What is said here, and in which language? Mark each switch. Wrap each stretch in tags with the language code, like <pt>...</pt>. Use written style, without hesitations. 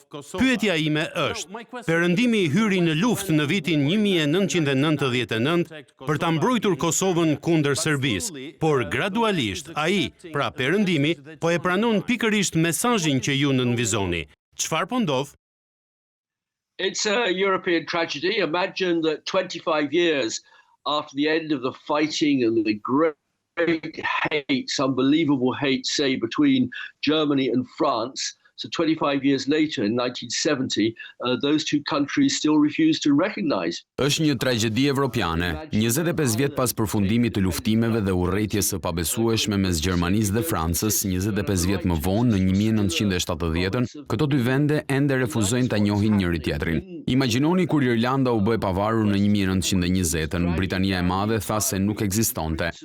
<sq>Pyetja ime është: Perëndimi hyri në luftë në vitin 1999 për ta mbrojtur Kosovën kundër Serbisë, por gradualisht ai, pra Perëndimi, po e pranon pikërisht mesazhin që ju nënvizoni. Çfarë po ndodh?</sq> <en>It's a European tragedy. Imagine that 25 years after the end of the fighting and the great hate, unbelievable hate, say, between Germany and France, so 25 years later, in 1970, those two countries still refuse to recognize.</en> <sq>Është një tragjedi evropiane. 25 vjet pas përfundimit të luftimeve dhe urrëties së pabesueshme mes Gjermanisë dhe Francës, 25 vjet më vonë, në 1970-ën, këto dy vende ende refuzojnë ta njohin njëri tjetrin. Imagjinoni kur Irlanda u bë e pavarur në 1920-ën, Britania e Madhe tha se nuk ekzistonte.</sq>